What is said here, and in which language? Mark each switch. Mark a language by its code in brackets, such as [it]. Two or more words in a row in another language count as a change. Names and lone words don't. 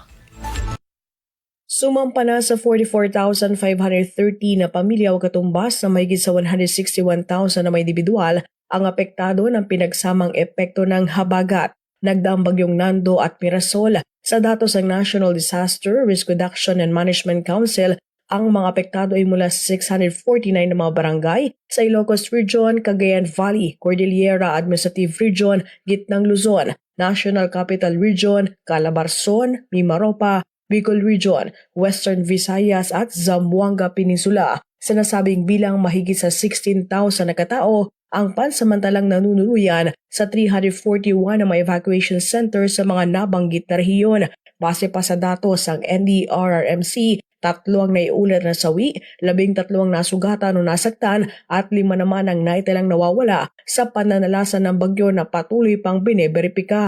[tl] Sumampa na sa 44,530 na pamilya o katumbas na mahigit sa 161,000 na may individual ang apektado ng pinagsamang epekto ng habagat, nagdaang bagyong Nando at Mirasol. Sa datos ng National Disaster Risk Reduction and Management Council, ang mga apektado ay mula sa 649 na mga barangay sa Ilocos Region, Cagayan Valley, Cordillera Administrative Region, Gitnang Luzon, National Capital Region, Calabarzon, Mimaropa, Bicol Region, Western Visayas at Zamboanga Peninsula. Sinasabing bilang mahigit sa 16,000 na katao ang pansamantalang nanunuluyan sa 341 na mga [en] evacuation centers [tl] sa mga nabanggit na rehiyon. Base pa sa datos ng NDRRMC, 3 ang naiulat na sawi, 13 ang nasugatan o nasaktan at 5 naman ang naitalang nawawala sa pananalasa ng bagyo na patuloy pang bineberipika.